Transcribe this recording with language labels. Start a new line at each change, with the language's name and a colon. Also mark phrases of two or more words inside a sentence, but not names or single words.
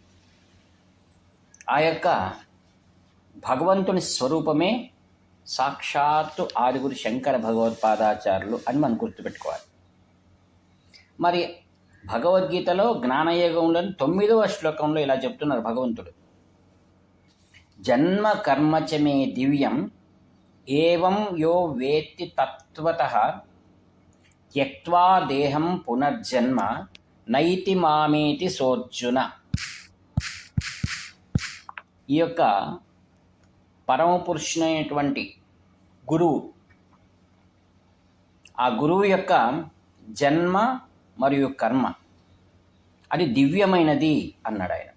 Telugu: ఆ యొక్క భగవంతుని స్వరూపమే సాక్షాత్తు ఆదిగురు శంకర భగవత్పాదాచార్యులు అని మనం గుర్తుపెట్టుకోవాలి. మరి భగవద్గీతలో జ్ఞానయోగంలోని 9వ శ్లోకంలో ఇలా చెప్తున్నారు భగవంతుడు,
Sanskrit: జన్మ కర్మచ మే దివ్యం ఏవం యో వేత్తి తత్వతః త్యక్త్వా దేహం పునర్జన్మ నైతి మామేతి సోర్జున.
Telugu: ఈ యొక్క పరమపురుషునైనటువంటి గురువు, ఆ గురువు యొక్క జన్మ మరియు కర్మ అది దివ్యమైనది అన్నాడు ఆయన.